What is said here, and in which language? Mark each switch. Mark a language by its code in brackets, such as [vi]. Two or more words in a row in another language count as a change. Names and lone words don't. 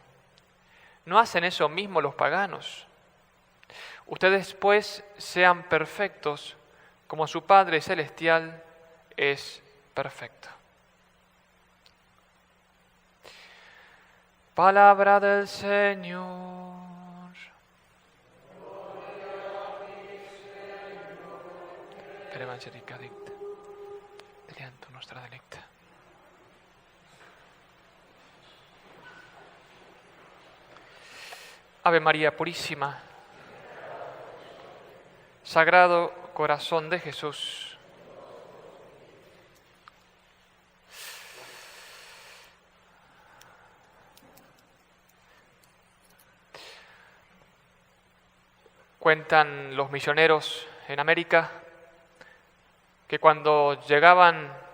[es] ¿No hacen eso mismo los paganos? Ustedes, pues, sean perfectos, como su Padre Celestial es perfecto. Palabra del Señor. [la] Per evangelica dicta, delianto nostra delicta. [es] Ave María Purísima, Sagrado Corazón de Jesús, cuentan los misioneros en América que cuando llegaban